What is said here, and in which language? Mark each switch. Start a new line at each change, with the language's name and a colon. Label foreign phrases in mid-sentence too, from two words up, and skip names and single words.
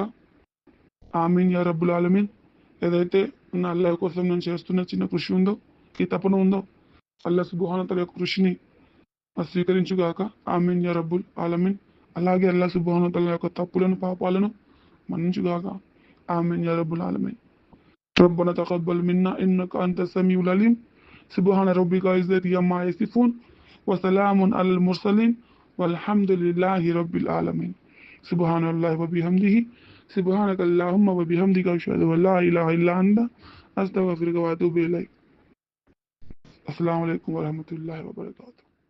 Arabic: آمين يا رب العالمين.
Telugu: ఏదైతే నా అల్లాహ్ కోసం నేను చేస్తున్న చిన్న కృషి ఉందో, ఈ తపన ఉందో,
Arabic: الله سبحانه وتعالى
Telugu: యొక్క కృషిని స్వీకరించుగాక.
Arabic: آمين يا رب العالمين.
Telugu: అలాగే
Arabic: الله سبحانه وتعالى
Telugu: యొక్క తప్పులను పాపాలను మన్నించుగాక.
Arabic: آمين يا رب العالمين. ربنا تقبل منا إنك أنت السميع العليم. سبحان ربك عزة عما يصفون وسلام على المرسلين والحمد لله رب العالمين. سبحان الله وبحمده سبحانك اللهم وبحمدك أشهد أن لا إله إلا أنت أستغفرك وأتوب إليك. السلام عليكم ورحمة الله وبركاته.